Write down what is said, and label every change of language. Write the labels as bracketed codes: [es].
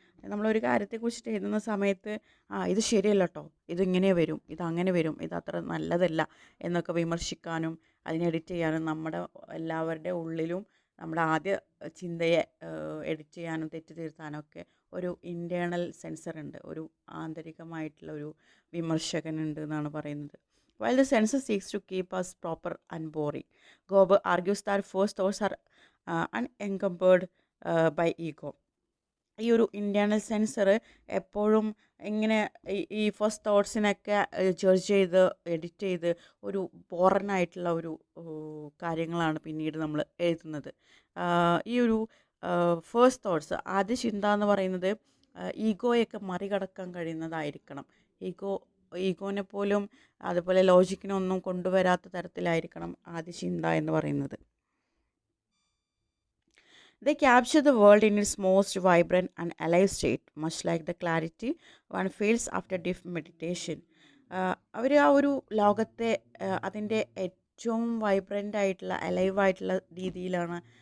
[ml] നമ്മളൊരു കാര്യത്തെക്കുറിച്ചിട്ട് എഴുതുന്ന സമയത്ത് ഇത് ശരിയല്ല കേട്ടോ, ഇതിങ്ങനെ വരും, ഇതങ്ങനെ വരും, ഇതത്ര നല്ലതല്ല എന്നൊക്കെ വിമർശിക്കാനും അതിനെ എഡിറ്റ് ചെയ്യാനും നമ്മുടെ എല്ലാവരുടെ ഉള്ളിലും നമ്മുടെ ആദ്യ ചിന്തയെ എഡിറ്റ് ചെയ്യാനും തെറ്റ് തിരുത്താനൊക്കെ ഒരു ഇൻറ്റേർണൽ സെൻസർ ഉണ്ട്, ഒരു ആന്തരികമായിട്ടുള്ള ഒരു വിമർശകനുണ്ട് എന്നാണ് പറയുന്നത്. [en] While the censor seeks to keep us proper and boring, Goldberg argues that first thoughts are unencumbered by ego. [ml] ഈ ഒരു ഇൻറ്റേർണൽ സെൻസർ എപ്പോഴും ഇങ്ങനെ ഈ ഫസ്റ്റ് തോട്ട്സിനൊക്കെ ജഡ്ജ് ചെയ്ത് എഡിറ്റ് ചെയ്ത് ഒരു ബോറനായിട്ടുള്ള ഒരു കാര്യങ്ങളാണ് പിന്നീട് നമ്മൾ എഴുതുന്നത്. ഈ ഒരു ഫസ്റ്റ് തോട്ട്സ്, ആദ്യ ചിന്ത എന്ന് പറയുന്നത് ഈഗോയൊക്കെ മറികടക്കാൻ കഴിയുന്നതായിരിക്കണം. ഈഗോനെ പോലും അതുപോലെ ലോജിക്കിനൊന്നും കൊണ്ടുവരാത്ത തരത്തിലായിരിക്കണം ആദ്യ ചിന്ത എന്ന് പറയുന്നത്. [en] They capture the world in its most vibrant and alive state, much like the clarity one feels after deep meditation. [ml] അവർ ആ ഒരു ലോകത്തെ അതിൻ്റെ ഏറ്റവും വൈബ്രൻ്റ് ആയിട്ടുള്ള അലൈവായിട്ടുള്ള രീതിയിലാണ്